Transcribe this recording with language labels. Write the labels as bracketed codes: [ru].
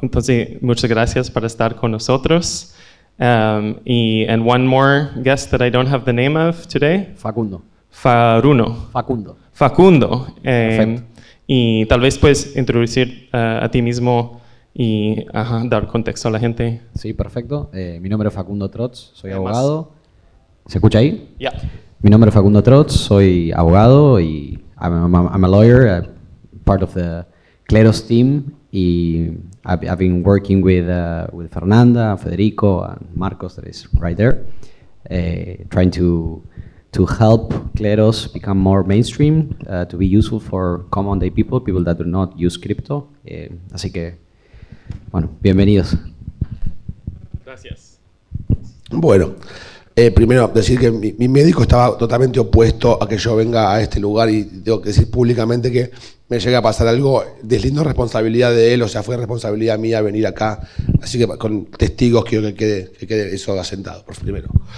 [es] Entonces, muchas gracias por estar con nosotros. [en] And one more guest that I don't have the name of today. [es] Facundo. Facundo. Perfecto. Y tal vez puedes introducir a ti mismo y dar contexto a la gente. Sí, perfecto. Mi nombre es Facundo Trotz, soy abogado. ¿Se escucha ahí? [en] Yeah. [es] Mi nombre es Facundo Trotz, soy abogado y [en] I'm a lawyer, part of the Kleros team. Y I've been working with Fernanda, Federico, and Marcos, that is right there, trying to help Kleros become more mainstream, to be useful for common day people that do not use crypto. [es] Así que, bueno, bienvenidos. Gracias. Bueno, primero decir que mi médico estaba totalmente opuesto a que yo venga a este lugar, y tengo que decir públicamente que me llega a pasar algo, deslindo responsabilidad de él, o sea, fue responsabilidad mía venir acá, así que con testigos quiero que quede eso asentado, por primero.